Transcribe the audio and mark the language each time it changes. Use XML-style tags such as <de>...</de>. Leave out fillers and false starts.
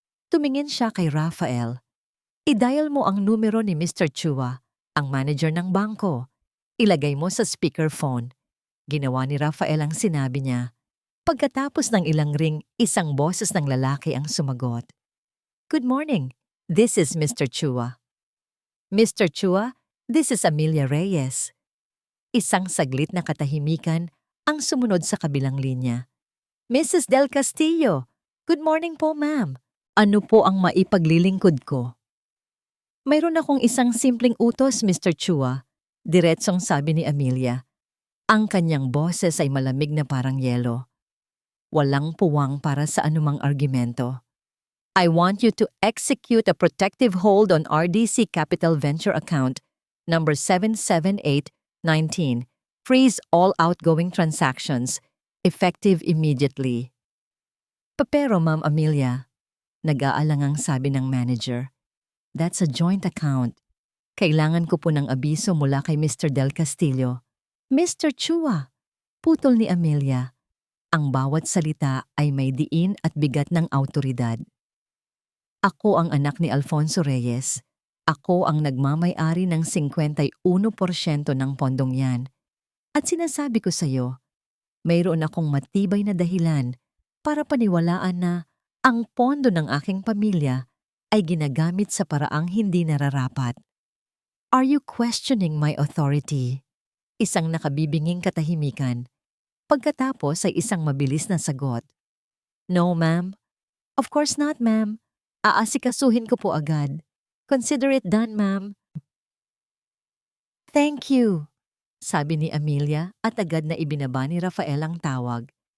<tl>Tumingin siya kay Rafael. I-dial mo ang numero ni Mr. Chua, ang manager ng bangko. Ilagay mo sa speakerphone. Ginawa ni Rafael ang sinabi niya. Pagkatapos ng ilang ring, isang boses ng lalaki ang sumagot.</tl> <en>Good morning. This is Mr. Chua. Mr. Chua, this is Amelia Reyes.</en> <tl>Isang saglit na katahimikan ang sumunod sa kabilang linya. Mrs. Del Castillo,</tl> <en>good morning</en> <tl>po ma'am. Ano po ang maipaglilingkod ko? Mayroon akong isang simpleng utos, Mr. Chua. Diretsong sabi ni Amelia. Ang kanyang boses ay malamig na parang yelo. Walang puwang para sa anumang argumento.</tl> <en>I want you to execute a protective hold on RDC Capital Venture account number 77819. Freeze all outgoing transactions, effective immediately.</en> <tl>Pero Ma'am Amelia, nag-aalangang sabi ng manager,</tl> <en>that's a joint account.</en> <tl>Kailangan ko po ng abiso mula kay Mr. Del Castillo. Mr. Chua, putol ni Amelia. Ang bawat salita ay may diin at bigat ng autoridad. Ako ang anak ni Alfonso Reyes. Ako ang nagmamay-ari ng 51% ng pondong yan. At sinasabi ko sa iyo, mayroon akong matibay na dahilan para paniwalaan na ang pondo ng aking pamilya ay ginagamit sa paraang hindi nararapat.</tl> <en>Are you questioning my authority?</en> <tl>Isang nakabibinging katahimikan. Pagkatapos ay isang mabilis na sagot.</tl> <en>No, ma'am. Of course not, ma'am.</en> <tl>Aasikasuhin ko po agad.</tl> <en>Consider it done, ma'am. Thank you,</en> <tl>sabi ni Amelia at agad na ibinaba ni Rafael ang tawag.</tl>